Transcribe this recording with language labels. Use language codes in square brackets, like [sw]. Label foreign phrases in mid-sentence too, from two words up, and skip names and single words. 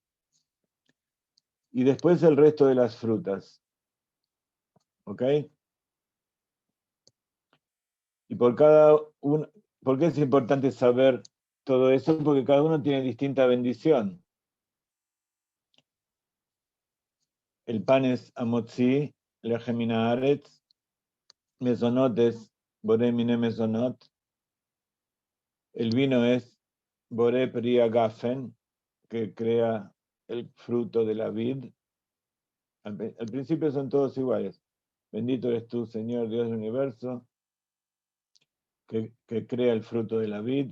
[es] Y después el resto de las frutas. ¿Ok? Y ¿por qué es importante saber todo eso? Porque cada uno tiene distinta bendición. El pan es [he] המוציא, לחם מן הארץ, [es] mesonot es [he] בורא מיני מזונות, [es] el vino es [he] בורא פרי הגפן, [es] que crea el fruto de la vid. Al principio son todos iguales. Bendito eres tú, Señor Dios del universo, que crea el fruto de la vid.